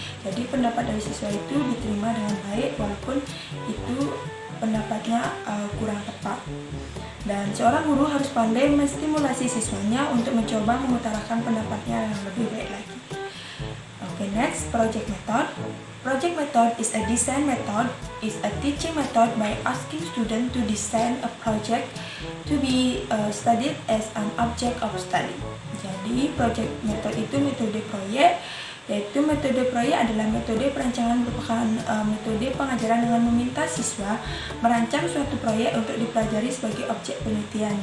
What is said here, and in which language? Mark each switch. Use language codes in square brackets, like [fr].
[id] Jadi pendapat dari siswa itu diterima dengan baik walaupun itu pendapatnya kurang tepat. Dan seorang guru harus pandai menstimulasi siswanya untuk mencoba mengutarakan pendapatnya yang lebih baik lagi. [en] Okay, next, project method. Project method is a design method, is a teaching method by asking students to design a project to be studied as an object of study. [id] Jadi project method itu metode proyek, yaitu metode proyek adalah metode perancangan merupakan metode pengajaran dengan meminta siswa merancang suatu proyek untuk dipelajari sebagai objek penelitian.